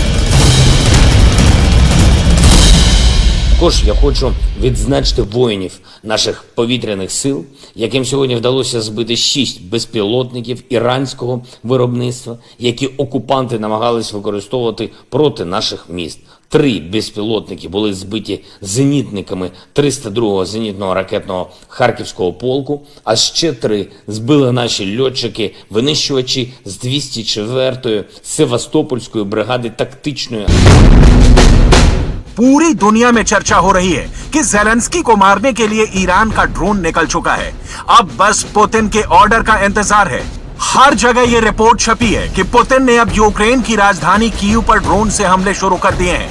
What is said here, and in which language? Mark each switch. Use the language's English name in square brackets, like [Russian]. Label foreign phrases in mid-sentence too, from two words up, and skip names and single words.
[Ukrainian] Також я хочу відзначити воїнів наших повітряних сил, яким сьогодні вдалося збити 6 безпілотників іранського виробництва, які окупанти намагались використовувати проти наших міст. 3 безпілотники були збиті зенітниками 302-го зенітного ракетного Харківського полку, а ще 3 збили наші льотчики-винищувачі з 204-ї Севастопольської бригади тактичної. [Hindi] पूरी दुनिया में चर्चा हो रही है कि ज़ेलेंस्की को मारने के लिए ईरान का ड्रोन निकल चुका है। अब बस पुतिन के ऑर्डर का इंतजार है। हर जगह ये रिपोर्ट छपी है कि पुतिन ने अब यूक्रेन की राजधानी कीव पर ड्रोन से हमले शुरू कर दिए हैं।